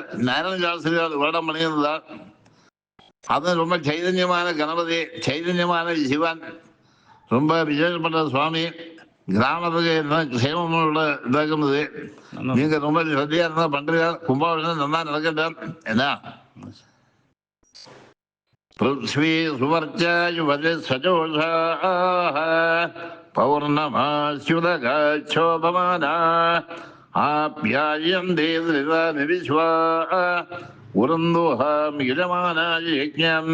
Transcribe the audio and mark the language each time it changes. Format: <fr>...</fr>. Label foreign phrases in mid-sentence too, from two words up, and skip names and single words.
<ta>நாராயண சாஸ்திரியால் வேடம் பண்ணியிருந்தார். அது ரொம்ப சைதன்யமான கணபதி, சைதன்யமான சிவன், ரொம்ப விசேஷப்பட்ட சுவாமி. கிராமத்துக்கு என்ன சேமமுள்ள இதாக்குறது. நீங்க ரொம்ப சத்தியா இருந்தா பண்றீங்க. கும்பாபிஷேகம் நல்லா நடக்கட்டும் என்ன.</ta> <sa>पृथ्वी सुवर्चायुवति सजोषाः पौर्णमास्युदगच्छोभमाना आप्यायन्ते विश्वा उरन्दोहां यजमानाय यज्ञम्</sa>